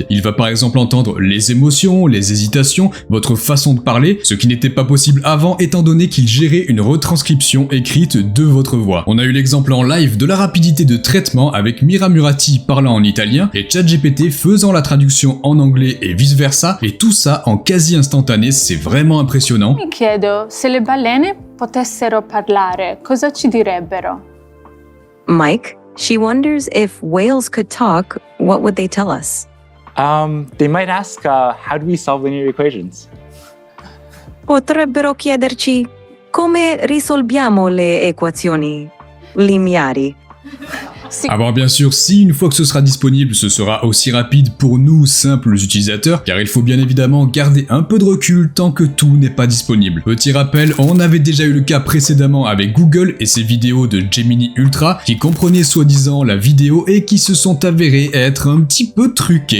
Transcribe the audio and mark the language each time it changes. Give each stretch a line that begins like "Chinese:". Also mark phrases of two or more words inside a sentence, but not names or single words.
French: Il va par exemple entendre les émotions, les hésitations, votre façon de parler, ce qui n'était pas possible avant étant donné qu'il gérait une retranscription écrite de votre voix. On a eu l'exemple en live de la rapidité de traitement avec Mira Murati parlant en italien et ChatGPT faisant la traduction en anglais et vice versa, et tout ça en quasi instantané, c'est vraiment impressionnant.
Italian: Mi chiedo se le balene potessero parlare, cosa ci direbbero?
English: Mike, she wonders if whales could talk, what would they tell us? They might ask, how do we solve linear equations?
Italian: Potrebbero chiederci come risolviamo le equazioni lineari.
French: Alors bien sûr, si une fois que ce sera disponible, ce sera aussi rapide pour nous, simples utilisateurs, car il faut bien évidemment garder un peu de recul tant que tout n'est pas disponible. Petit rappel, on avait déjà eu le cas précédemment avec Google et ses vidéos de Gemini Ultra, qui comprenaient soi-disant la vidéo et qui se sont avérées être un petit peu truquées.